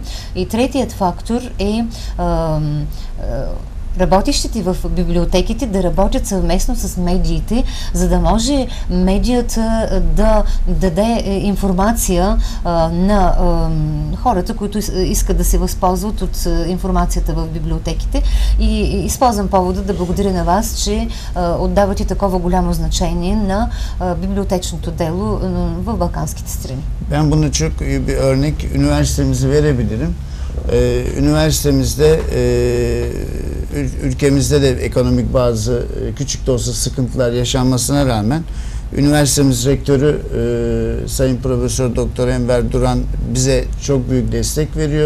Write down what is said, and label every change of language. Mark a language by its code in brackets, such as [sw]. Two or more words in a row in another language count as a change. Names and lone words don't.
[bg] И третият фактор е работещите в библиотеките да работят съвместно с медиите, за да може медията да даде информация на хората, които искат да се възползват от информацията в библиотеките. И използвам повода да благодаря на вас, че отдавате такова голямо значение на библиотечното дело в Балканските страни. [tr] Ben bunu çok iyi bir örnek üniversitemizi verebilirim. Üniversitemizde ülkemizde de ekonomik bazı küçük de olsa sıkıntılar yaşanmasına rağmen üniversitemiz rektörü Sayın Profesör Doktor Enver Duran bize çok büyük destek veriyor.